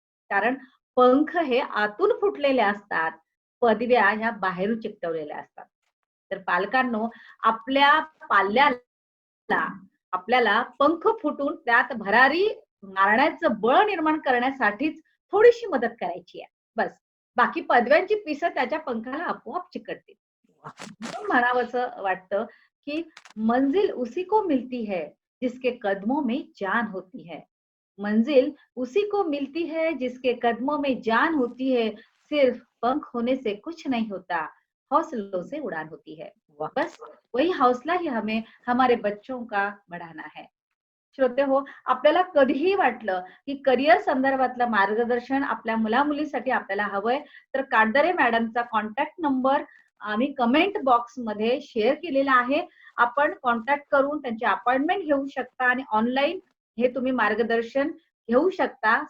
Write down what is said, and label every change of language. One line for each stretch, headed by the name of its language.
Marathi: कारण पंख हे आतून फुटलेले असतात, पदव्या ह्या बाहेरून चिकटवलेल्या असतात. तर पालकांनो आपल्या पाल्याला आपल्याला पंख फुटून त्यात भरारी मारण्याचं बळ निर्माण करण्यासाठीच थोडीशी मदत करायची आहे. बस. बाकी पदव्यांची पिसं त्याच्या पंखाला आपोआप चिकटतील. म्हणून म्हणावंसं वाटतं, की
Hindi: मंजिल उसी को मिलती है, जिसके कदमों में जान होती है. मंजिल उसी को मिलती है, जिसके कदमों में जान होती है. सिर्फ पंख होने से कुछ नहीं होता, हौसलों से उड़ान होती है. वाह! बस वही हौसला ही हमें हमारे बच्चों का बढ़ाना है.
Marathi: श्रोते हो, आपल्याला कधीही वाटलं की करिअर संदर्भातलं मार्गदर्शन आपल्या मुलामुलीसाठी आपल्याला हवंय, तर काटदरे मॅडमचा कॉन्टॅक्ट नंबर आम्ही कमेंट बॉक्समध्ये शेअर केलेला आहे. आपण कॉन्टॅक्ट करून त्यांची अपॉइंटमेंट घेऊ शकता आणि ऑनलाईन हे तुम्ही मार्गदर्शन घेऊ शकता.